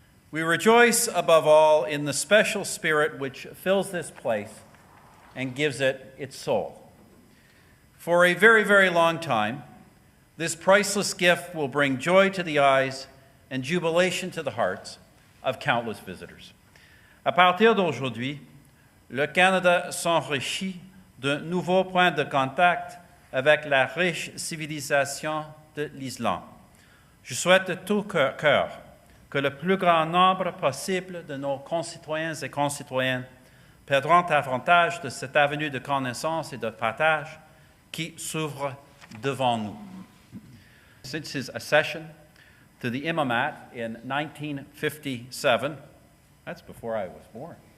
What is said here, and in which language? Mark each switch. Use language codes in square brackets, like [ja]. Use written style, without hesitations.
[en] We rejoice above all in the special spirit which fills this place and gives it its soul. For a very, very long time, this priceless gift will bring joy to the eyes and jubilation to the hearts of countless visitors. [fr] À partir d'aujourd'hui, le Canada s'enrichit de nouveaux points de contact avec la riche civilisation de l'Islande. Je souhaite de tout cœur que le plus grand nombre possible de nos concitoyens et concitoyennes perdront avantage de cette avenue de connaissance et de partage qui s'ouvre devant nous. [en] Since his accession to the imamat in 1957, that's before I was born.